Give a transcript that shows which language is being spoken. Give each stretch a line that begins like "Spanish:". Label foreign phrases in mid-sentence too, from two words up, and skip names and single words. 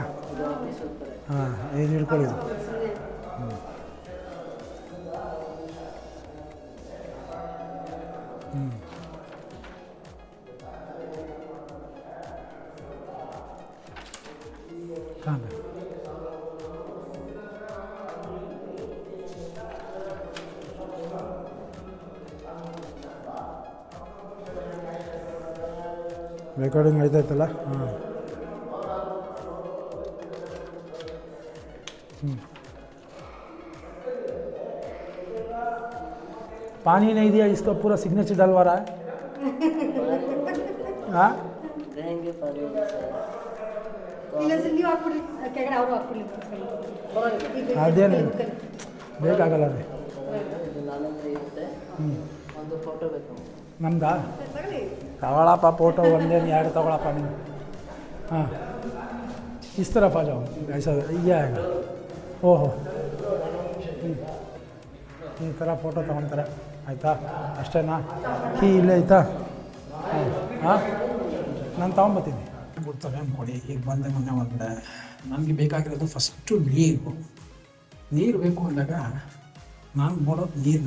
Kannada: ಹಾಂ, ಏನು ಹಿಡ್ಕೊಳ್ಳಿ. ಹ್ಞೂ ಹ್ಞೂ ಹಾಂ ರೆಕಾರ್ಡಿಂಗ್ ಆಯ್ತಾಯ್ತಲ್ಲ.
Hindi: ಹಾಂ पानी नहीं दिया, इसका पूरा सिग्नेचर डलवा रहा है. हाँ देंगे पानी
Kannada: ಅದೇನೇನು ಬೇಕಾಗಲ್ಲ ರೀ. ನಾನಂದ್ರೆ ಇರುತ್ತೆ. ಒಂದು ಫೋಟೋ ಬೇಕು ನಮ್ದಾ? ತಗೊಳಪ್ಪ ಫೋಟೋ, ಒಂದೇನು ಎರಡು ತಗೊಳಪ್ಪ ನೀವು.
Hindi: हाँ इस तरफ आ जाओ, ऐसा ये आएगा.
Kannada: ಓಹೋ ಈ ಥರ ಫೋಟೋ ತೊಗೊತಾರೆ ಆಯಿತಾ, ಅಷ್ಟೇನಾ? ಕೀ ಇಲ್ಲೇ ಐತಾ? ಹಾಂ ನಾನು ತೊಗೊಂಬತ್ತೀನಿ. ಕೊಡ್ತಾರೆ ಅಂದ್ಕೊಡಿ. ಈಗ ಬಂದೆ ಮೊನ್ನೆ ಹೊರಗಡೆ, ನನಗೆ ಬೇಕಾಗಿರೋದು ಫಸ್ಟು ನೀರು ಬೇಕು ಅಂದಾಗ ನಾನು ನೋಡೋದು ನೀರನ್ನೇ.